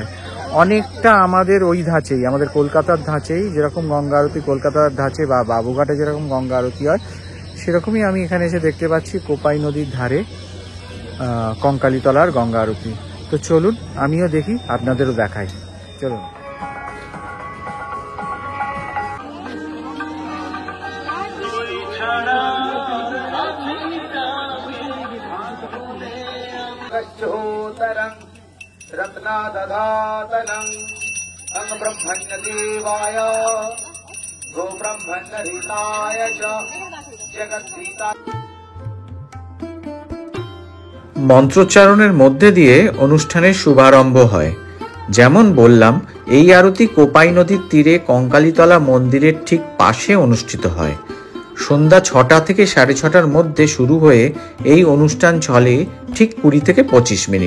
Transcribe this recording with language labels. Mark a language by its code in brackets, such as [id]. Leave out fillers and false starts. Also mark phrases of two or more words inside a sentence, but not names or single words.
[bn] অনেকটা আমাদের ওই ধাঁচেই, আমাদের কলকাতার ধাঁচেই যেরকম গঙ্গা আরতি কলকাতার ধাঁচে বা বাবুঘাটে যেরকম গঙ্গা আরতি হয়, সেরকমই আমি এখানে এসে দেখতে পাচ্ছি কোপাই নদীর ধারে কঙ্কালীতলার গঙ্গা আরতি। তো চলুন আমিও দেখি, আপনাদেরও দেখাই, চলুন। [sa] रत्नादधातनं अंग ब्रह्मण्य देवाय गो ब्रह्मण्य हिताय च जगद्धिता। [bn] মন্ত্রোচ্চারণের মধ্যে দিয়ে অনুষ্ঠানের শুভারম্ভ হয়। যেমন বললাম, এই আরতি কোপাই নদীর তীরে কঙ্কালীতলা মন্দিরের ঠিক পাশে অনুষ্ঠিত হয়। সন্ধ্যা 6টা থেকে 6:30টার মধ্যে শুরু হয়ে এই অনুষ্ঠান চলে ঠিক 20 থেকে 25 মিনিট।